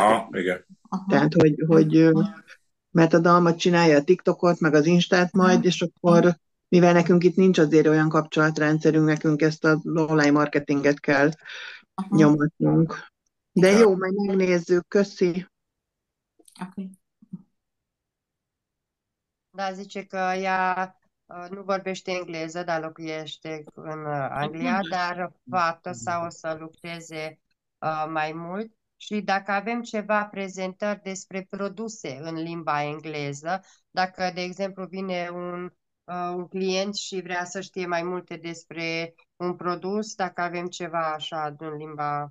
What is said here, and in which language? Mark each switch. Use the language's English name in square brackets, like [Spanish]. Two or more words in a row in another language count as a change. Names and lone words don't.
[Hungarian] Igen. Tehát, hogy mert a Dalmat csinálja a TikTokot, meg az Instát majd, és akkor mivel nekünk itt nincs azért olyan kapcsolatrendszerünk, nekünk ezt az online marketinget kell nyomatnunk. De jó, majd megnézzük, köszi. Okay. [Romanian] Da, zice că ea nu vorbește engleză, dar locuiește în Anglia, dar poate sau o să lucreze mai mult. Și dacă avem ceva prezentări despre produse în limba engleză, dacă, de exemplu, vine un client și vrea să știe mai multe despre un produs, dacă avem ceva așa în limba